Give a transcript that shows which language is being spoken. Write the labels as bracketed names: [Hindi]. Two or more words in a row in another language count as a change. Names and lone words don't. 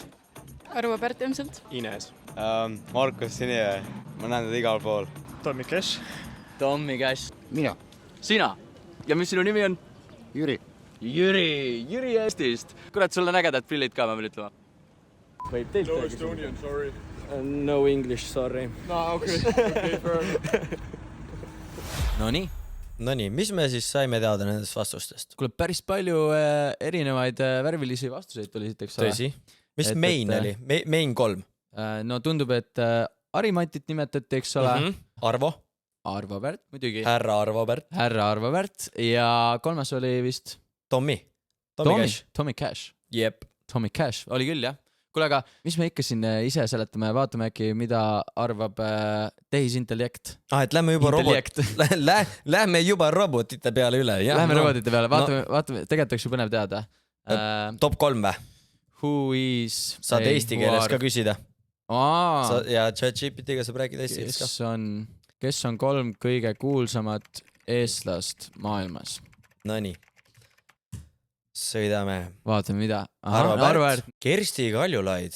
[Estonian] Arvo Pärt ilmselt. Ines. Markus Sinivee. Ma näen teda igal pool. Tommy Cash. Mina. Sina. Ja mis sinu nimi on? Jüri Eestist. Kurat, sul on ägedad prillid ka, ma pean ütlema. Võib teilt [English] No Estonian, sorry. No English, sorry. No, okay, fair. [Estonian] Nonii, mis me siis saime teada nendest vastustest? Kuule, päris palju erinevaid värvilisi vastuseid tuli siit, eks ole. Tõsi. Mis main oli? Main 3? No tundub, et Ari-Matit nimetati, eks ole. Arvo Pärt, muidugi. Härra Arvo Pärt ja 3. oli vist Tommy Cash. Jep. Tommy Cash, oli küll, jah. Kuule, aga mis me ikka siin ise seletame, vaatame äkki, mida arvab tehisintellekt. Et lähme juba robotite peale üle. Lähme robotite peale, vaatame, tegelikult oleks ju põnev teada. Top 3 või? [English] Who is... [Estonian] Saad eesti keeles ka küsida. Ja ChatGPT-ga saab rääkida eesti keeles ka. Kes on 3 kõige kuulsamat eestlast maailmas? Nonii. Sõidame. Vaatame, mida. Arvo Pärt. Kersti Kaljulaid.